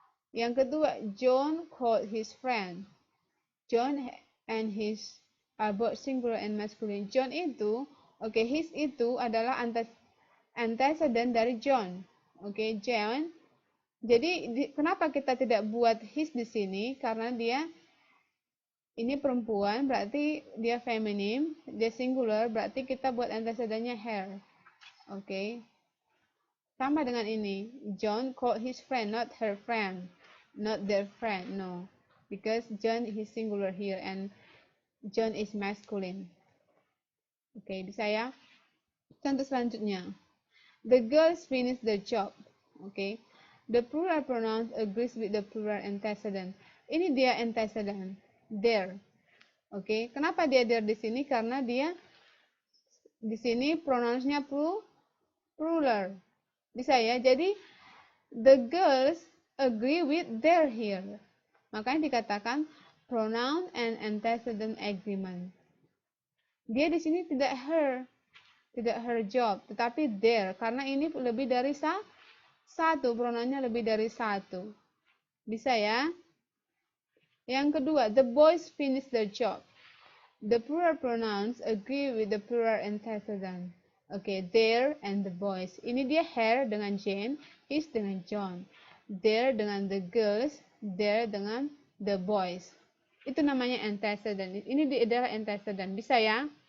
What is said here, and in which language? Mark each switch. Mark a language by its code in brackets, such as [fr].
[id] Yang kedua, [en] John called his friend. John and his are both singular and masculine. [id] John itu, his itu adalah antecedent dari John. John. Jadi kenapa kita tidak buat his di sini? Karena dia ini perempuan, berarti dia feminim, dia singular, berarti kita buat antecedentnya her. Sama dengan ini. [en] John called his friend, not her friend, not their friend, no. Because John is singular here and John is masculine. [id] Bisa ya? Contoh selanjutnya. [en] The girls finished the job. The plural pronouns agrees with the plural antecedent. [id] Ini dia antecedent. There. Kenapa dia there di sini? Karena dia di sini pronounsnya plural. Bisa ya? Jadi [en] the girls agree with their here. [id] Makanya dikatakan pronoun and antecedent agreement. Dia di sini tidak her job, tetapi their, karena ini lebih dari satu, pronounnya lebih dari satu. Bisa ya? Yang kedua, [en] the boys finish their job. The plural pronouns agree with the plural antecedent. Their and the boys. [id] Ini dia her dengan Jane, his dengan John. Their dengan the girls, their dengan the boys. Itu namanya antecedent. Ini adalah antecedent. Bisa ya?